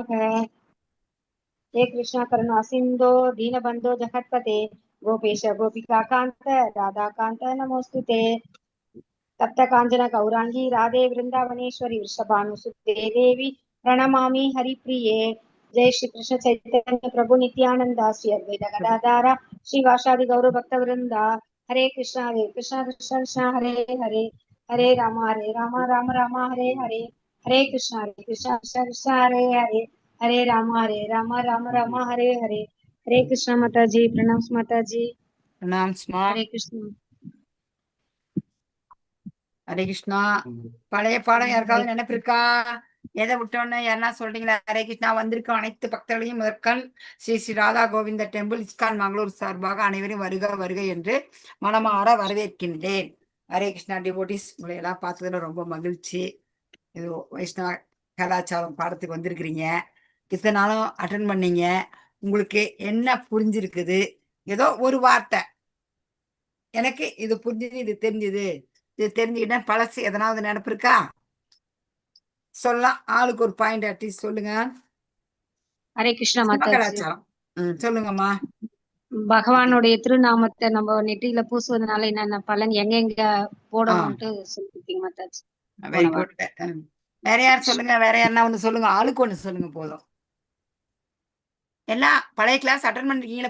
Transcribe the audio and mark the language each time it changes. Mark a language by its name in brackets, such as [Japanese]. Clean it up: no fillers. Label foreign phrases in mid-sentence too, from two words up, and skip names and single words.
[Sanskrit] हे कृष्ण करुणा सिन्धो दीनबन्धो जगत्पते गोपेश गोपिकान्त राधाकान्त नमोऽस्तुते तप्त काञ्चन गौराङ्गी राधे वृन्दावनेश्वरी वृषभानुसुते देवी प्रणमामि हरिप्रिये। जय श्री कृष्ण चैतन्य प्रभु नित्यानंद श्री अद्वैत गदाधारा श्रीवासादि गौर भक्तवृंद हरे कृष्ण कृष्ण कृष्ण हरे हरे हरे राम राम राम हरे हरे हरे कृष्ण कृष्ण कृष्ण हरे हरे हरे राम राम हरे हरे हरे कृष्ण माता जी प्रणाम माता जी [Hindi] प्रणाम स्मा. हरे कृष्ण [Tamil] ஹரே கிருஷ்ணா. பழைய பாடம் யாருக்காவது நினைப்பு இருக்கா? எதை விட்டோன்னு யாருன்னா சொல்றீங்களா? ஹரே கிருஷ்ணா. வந்திருக்கும் அனைத்து பக்தர்களையும் முதற்கண் ஸ்ரீ ஸ்ரீ ராதா கோவிந்த டெம்பிள் இஸ்கான் மங்களூர் சார்பாக அனைவரும் வருக வருக என்று மனமாற வரவேற்கின்றேன். ஹரே கிருஷ்ணா டிவோட்டிஸ், உங்களை எல்லாம் பார்த்ததுல ரொம்ப மகிழ்ச்சி. இது வைஷ்ணவ கலாச்சாரம் பாடத்துக்கு வந்திருக்கிறீங்க. இத்தனை நாளும் அட்டன் பண்ணீங்க. உங்களுக்கு என்ன புரிஞ்சிருக்குது? ஏதோ ஒரு வார்த்தை, எனக்கு இது புரிஞ்சுது, இது தெரிஞ்சுது, இது தெரிஞ்சுக்கிட்டேன், பழசு எதனாவது நினைப்பு இருக்கா? சொல்லலாம். ஆளுக்கு ஒரு [English] point atleast [Tamil] சொல்லுங்க. [Hindi] हरे कृष्ण [Tamil] சிவ [Hindi] माता जी [Tamil] கலாச்சாரம். சொல்லுங்கம்மா. பகவானுடைய திருநாமத்தை நம்ம நெற்றியில பூசுவதனால என்னென்ன பலன் எங்கெங்க போடணும்ட்டு சொல்லிருக்கீங்க மாதாஜி. [English] very good. [Tamil] வேற யார் சொல்லுங்க? வேற யாருன்னா ஒண்ணு சொல்லுங்க. ஆளுக்கு ஒண்ணு சொல்லுங்க போதும். எல்லாம் பழைய [English] class attend [Tamil] பண்ணிருக்கீங்களா?